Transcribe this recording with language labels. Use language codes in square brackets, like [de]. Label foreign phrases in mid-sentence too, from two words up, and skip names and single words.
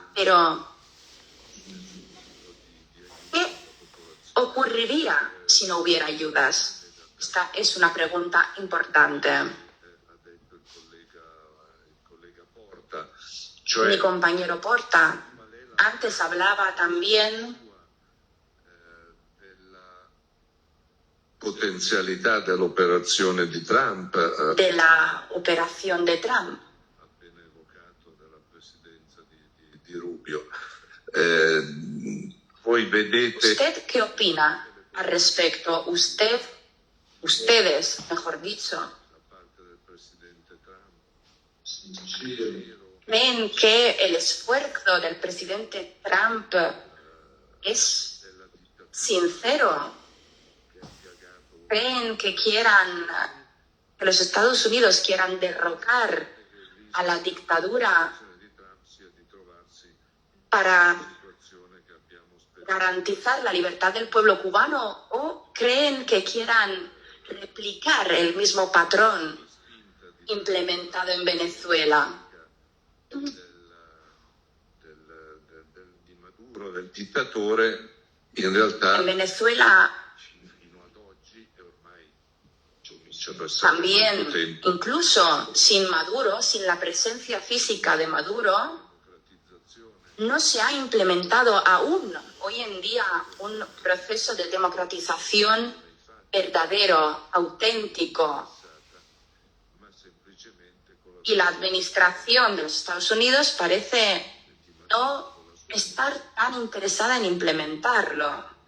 [es] Pero, ¿qué ocurriría si no hubiera ayudas? Esta es una pregunta importante. Mi compañero Porta antes hablaba también [it] potenzialità dell'operazione di Trump, [es] de la operación de Trump. [it] appena evocato dalla presidenza di Rubio. Voi vedete... [es] ¿Usted qué opina al respecto? Ustedes, mejor dicho, [it] da parte del presidente Trump, [es] ¿creen que el esfuerzo del presidente Trump es sincero? ¿Creen que que los Estados Unidos quieran derrocar a la dictadura para garantizar la libertad del pueblo cubano o creen que quieran replicar el mismo patrón implementado en Venezuela? [it] di Maduro, del dittatore, in realtà [es] En Venezuela [it] fino ad oggi e ormai comincia a passare molto [es] también, [it] tempo, [es] incluso sin Maduro, sin la presencia física de Maduro, [it] democratizzazione [es] no se ha implementado aún hoy en día un proceso de democratización verdadero, auténtico. Y la administración de los Estados Unidos parece no estar tan interesada en implementarlo.